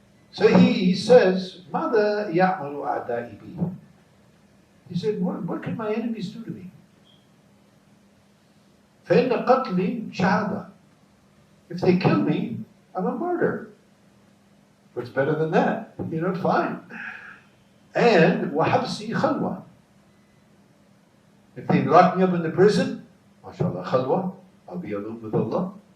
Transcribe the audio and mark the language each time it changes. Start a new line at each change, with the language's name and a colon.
English: So he says,
Arabic: Mada ya'malu a'da'i bi?
English: He said, what can my enemies do to me?
Arabic: فَإِنَّ قَتْلِي شَهَادَةٌ.
English: If they kill me, I'm a martyr. What's better than that? You know, fine.
Arabic: And وَحَبْسِي خَلْوَةٌ.
English: If they lock me up in the prison, mashallah, khalwa, I'll be alone with Allah.